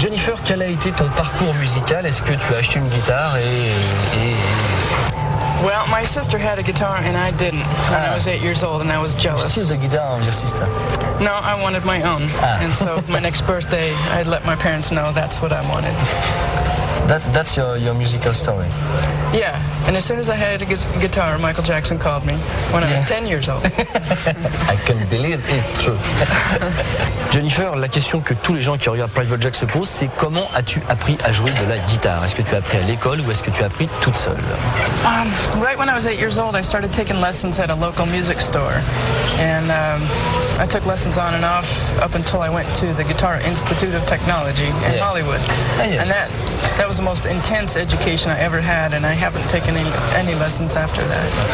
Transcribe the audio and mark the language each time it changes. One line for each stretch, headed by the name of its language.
French: Jennifer, quel a été ton parcours musical? Est-ce que tu as acheté une guitare et...
English: Well, my sister had a guitar and I didn't when I was 8 years old, and I was jealous. Still the guitar of your sister? No, I wanted my own. And so my next birthday, I let my parents know that's what I wanted. That's your musical story? Yeah, and as soon as I had a guitar, Michael Jackson called me when I was 10 years old. I can't believe it's true.
French: Jennifer, la question que tous les gens qui regardent Private Jack se posent, c'est comment as-tu appris à jouer de la guitare? Est-ce que tu as appris à l'école ou est-ce que tu as appris toute seule?
English: Right when I was 8 years old, I started taking lessons at a local music store. And I took lessons on and off up until I went to the Guitar Institute of Technology in Hollywood. And that was the most intense education I ever had, and I haven't taken any lessons after that.